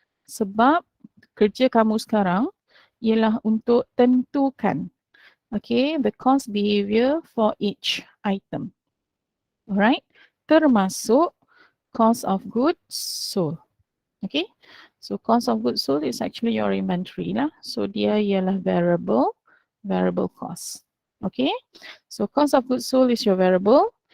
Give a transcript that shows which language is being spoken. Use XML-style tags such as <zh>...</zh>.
<ms>Sebab kerja kamu sekarang ialah untuk tentukan, okay,</ms> <en>the cost behavior for each item. Alright?</en> <ms>Termasuk cost of goods sold. Okay?</ms> <en>So cost of goods sold is actually your inventory lah.</en> <ms>So dia ialah variable cost.</ms> <en>Okay? So cost of goods sold is your variable.</en>